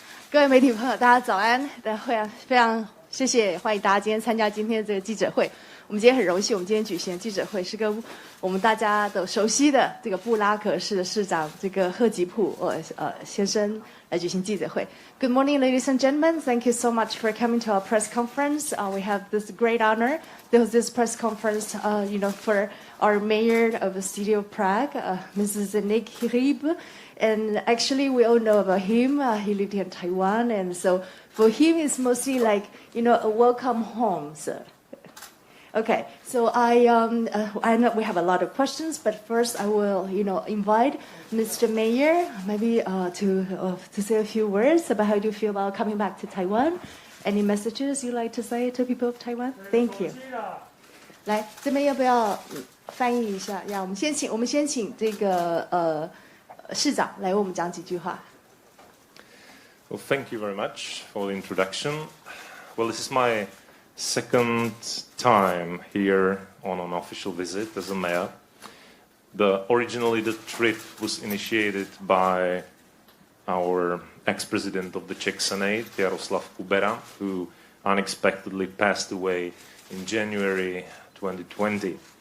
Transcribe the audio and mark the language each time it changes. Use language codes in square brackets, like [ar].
[zh] 各位媒体朋友，大家早安！非常谢谢，欢迎大家今天参加今天的这个记者会。我们今天很荣幸，我们今天举行的记者会是跟我们大家都熟悉的这个布拉格市的市长这个贺吉普先生来举行记者会。 [en] Good morning, ladies and gentlemen. Thank you so much for coming to our press conference. We have this great honor to host this press conference, for our mayor of the city of Prague, Mrs. Nick Hrib. And actually, we all know about him. He lived in Taiwan, and so for him, it's mostly like a welcome home. So. Okay, so I know we have a lot of questions, but first I will, invite Mr. Mayor maybe to say a few words about how do you feel about coming back to Taiwan. Any messages you'd like to say to people of Taiwan? Thank you. [zh] 来，这边要不要翻译一下？呀，我们先请这个市长来为我们讲几句话。 [en] Well, thank you very much for the introduction. Well, this is my second time here on an official visit as a mayor. Originally, the trip was initiated by our ex-president of the Czech Senate, Jaroslav Kubera, who unexpectedly passed away in January 2020.